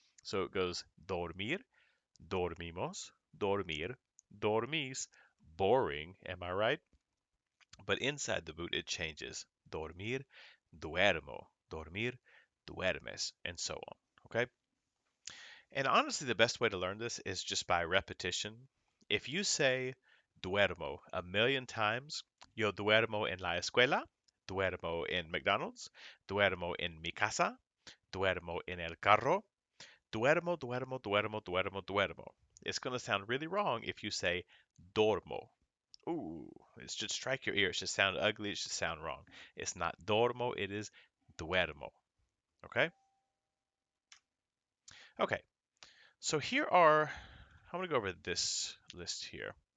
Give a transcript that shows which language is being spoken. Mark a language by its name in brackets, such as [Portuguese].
[English] So it goes [Spanish] dormir, dormimos, dormir, dormís. [English] Boring, am I right? But inside the boot, it changes. [Spanish] Dormir, duermo, dormir, duermes, [English] and so on. Okay? And honestly, the best way to learn this is just by repetition. If you say [Spanish] duermo [English] a million times, [Spanish] yo duermo en la escuela, duermo en McDonald's, duermo en mi casa, duermo en el carro, duermo, duermo, duermo, duermo, duermo. [English] It's going to sound really wrong if you say dormo. Ooh, it should strike your ear. It should sound ugly. It should sound wrong. It's not dormo, it is duermo. Okay? Okay, so here are, I'm going to go over this list here.